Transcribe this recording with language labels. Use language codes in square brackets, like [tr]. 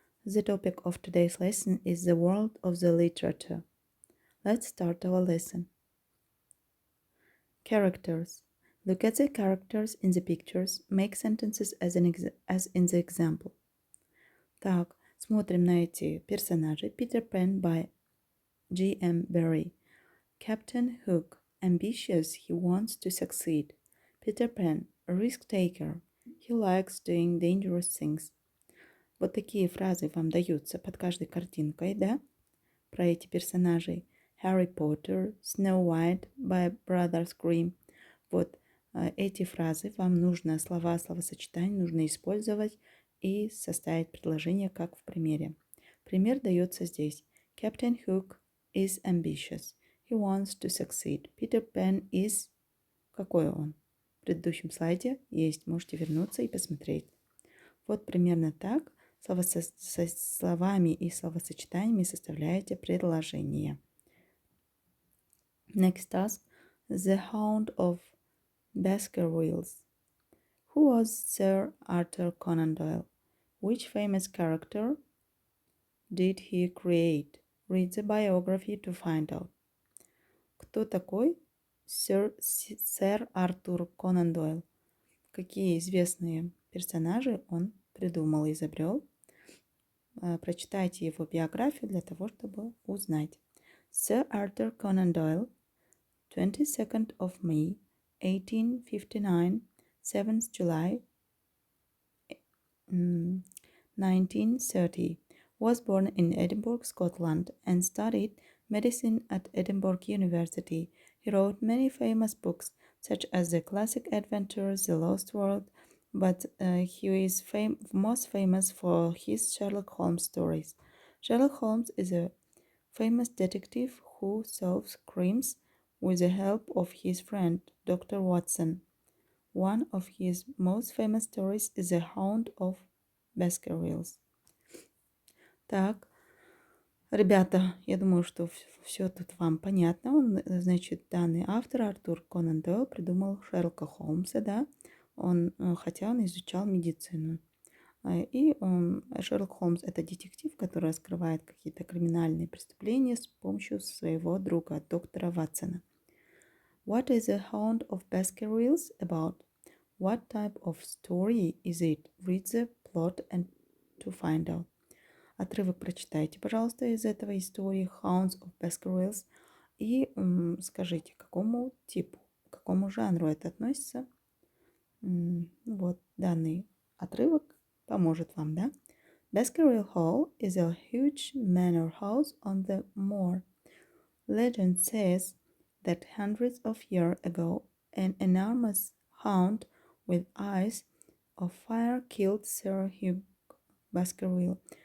[en] The topic of today's lesson is the world of the literature. Let's start our lesson. Characters. Look at the characters in the pictures. Make sentences as in the example. [ru] Так, смотрим на эти персонажи. [en] Peter Pan by G.M. Barrie. Captain Hook. Ambitious, he wants to succeed. Peter Pan. A risk-taker. He likes doing dangerous things. [ru] Вот такие фразы вам даются под каждой картинкой, да? Про эти персонажей. Harry Potter, Snow White by Brothers Grimm. Вот эти фразы вам нужно, словосочетания нужно использовать и составить предложение, как в примере. Пример дается здесь. [en] Captain Hook is ambitious. He wants to succeed. Peter Pan is... [ru] Какой он? В предыдущем слайде есть. Можете вернуться и посмотреть. Вот примерно так со словами и словосочетаниями составляете предложение. [en] Next task. The Hound of Baskervilles. Who was Sir Arthur Conandoyle? Which famous character did he create? Read the biography to find out. [ru] Кто такой сэр Артур Конан Дойл? Какие известные персонажи он придумал и изобрел? Прочитайте его биографию для того, чтобы узнать. [en] Sir Arthur Conan Doyle, 22nd of May, 1859, 7th July, 1930, was born in Edinburgh, Scotland, and studied medicine at Edinburgh University. He wrote many famous books, such as The Classic Adventures, The Lost World, but he is most famous for his Sherlock Holmes stories. Sherlock Holmes is a famous detective who solves crimes with the help of his friend, Dr. Watson. One of his most famous stories is The Hound of Baskervilles. [ru] Так, ребята, я думаю, что все тут вам понятно. Значит, данный автор Артур Конан Дойл придумал Шерлока Холмса, да? Хотя он изучал медицину. И Шерлок Холмс – это детектив, который раскрывает какие-то криминальные преступления с помощью своего друга, доктора Ватсона. [en] What is the Hound of Baskervilles about? What type of story is it? Read the plot and to find out. [ru] Отрывок прочитайте, пожалуйста, из этого истории Hounds of Baskervilles и скажите, к какому типу, к какому жанру это относится. Вот данный отрывок поможет вам, да? [en] Baskerville Hall is a huge manor house on the moor. Legend says that hundreds of years ago, an enormous hound with eyes of fire killed Sir Hugh Baskerville.